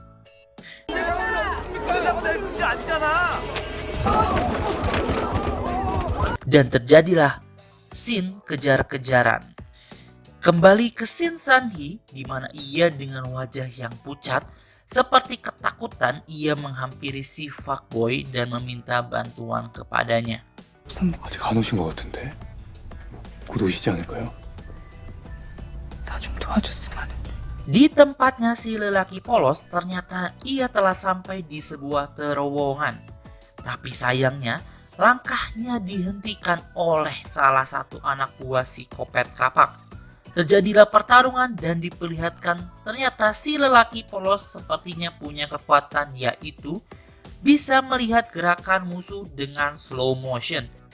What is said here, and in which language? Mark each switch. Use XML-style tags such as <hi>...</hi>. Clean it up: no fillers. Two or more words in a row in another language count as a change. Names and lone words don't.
<id>Dan terjadilah scene kejar-kejaran. Kembali ke scene Sunhee di mana ia dengan wajah yang pucat seperti ketakutan, ia menghampiri si fuckboy dan meminta bantuan kepadanya.</id> <ko>아직 안 오신 것 같은데? 곧 오시지 않을까요? 나 좀 도와줬으면 하는데.</ko> <id>Di tempatnya si lelaki polos, ternyata ia telah sampai di sebuah terowongan. Tapi sayangnya, langkahnya dihentikan oleh salah satu anak buah psikopat kapak. Terjadilah pertarungan dan diperlihatkan ternyata si lelaki polos sepertinya punya kekuatan, yaitu bisa melihat gerakan musuh dengan</id> <en>slow motion.</en>